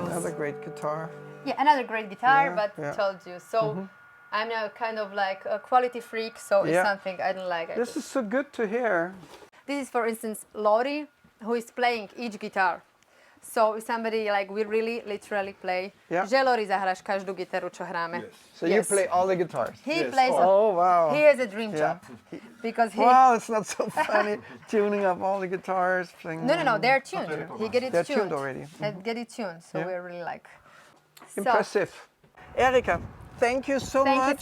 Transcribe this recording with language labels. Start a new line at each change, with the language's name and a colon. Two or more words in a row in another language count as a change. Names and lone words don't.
English: Another great guitar. Yeah, another great guitar, but told you. So I'm now kind of like a quality freak, so it's something I don't like. This is so good to hear. This is, for instance, Lori, who is playing each guitar. So if somebody like we really literally play,
Slovak: že Lori zahráš každú gitaru, čo hráme.
English: So you play all the guitars? He plays. Oh, wow. He has a dream job. Because wow, it's not so funny tuning up all the guitars. Playing No, they're tuned. He get it they're tuned. tuned already. Get it tuned, so we're really like... Impressive. Erika, thank you so much.